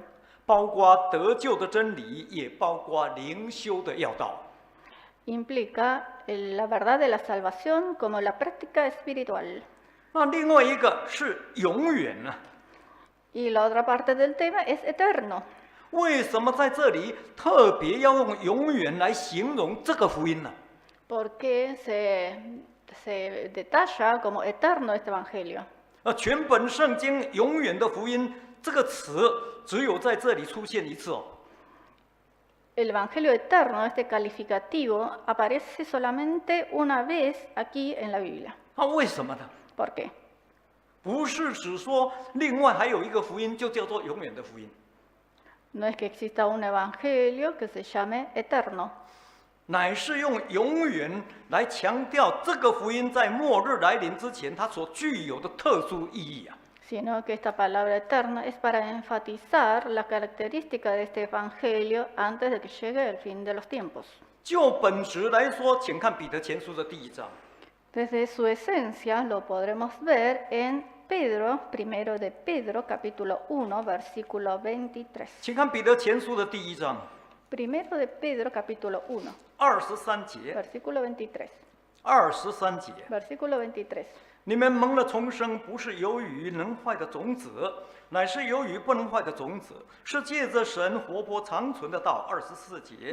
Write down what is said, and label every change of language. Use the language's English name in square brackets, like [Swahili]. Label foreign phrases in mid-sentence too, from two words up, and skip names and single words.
[Chinese] 包括得救的真理，也包括灵修的要道。 [Spanish] Implica la verdad de la salvación como la práctica espiritual. [Chinese] 那另外一个是永远呢、 [Spanish] Y la otra parte del tema es eterno. [Chinese] 为什么在这里特别要用永远来形容这个福音呢？ [Spanish] Porque se detalla como eterno este evangelio. [Chinese] 全本圣经“永远的福音”这个词只有在这里出现一次哦。 [Spanish] El evangelio eterno, este calificativo, aparece solamente una vez aquí en la Biblia. [Chinese] 那为什么呢？ [Spanish] ¿Por qué? [Chinese] 不是只说另外还有一个福音，就叫做永远的福音， [Spanish] No es que exista un evangelio que se llame eterno, [Chinese] 乃是用永远来强调这个福音在末日来临之前它所具有的特殊意义啊。 [Spanish] sino que esta palabra eterna es para enfatizar la característica de este evangelio antes de que llegue el fin de los tiempos. [Chinese] 就本质来说，请看彼得前书的第1章。 [Spanish] Desde su esencia lo podremos ver en Pedro, primero de Pedro, capítulo 1, versículo 23. [Chinese] 请看彼得前书的第1章 [Spanish] Primero de Pedro, capítulo 1, [Chinese] 23 节。 [Spanish] versículo 23. [Chinese] 23节， [Spanish] Versículo 23. [Chinese] 你们蒙了重生，不是由于能坏的种子，乃是由于不能坏的种子，是借着神活泼长存的道。24节，